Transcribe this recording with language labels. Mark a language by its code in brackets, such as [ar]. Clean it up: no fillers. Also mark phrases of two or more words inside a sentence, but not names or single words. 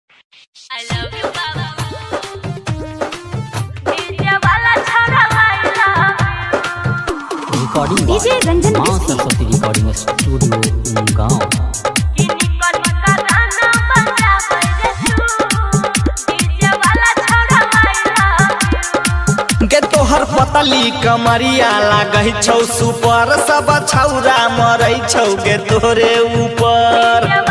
[en] I love you, Baba. [hi] DJ वाला छोरा [en] I love you. Recording DJ Ranjan [hi] मां [en] Biscuit. [hi] सरस्वती रिकॉर्डिंग स्टूडियो गांव। [anp] के तोहर पतली कमरिया लागै छौ सुपर सब छौरा मरै छौ गे तोरे ऊपर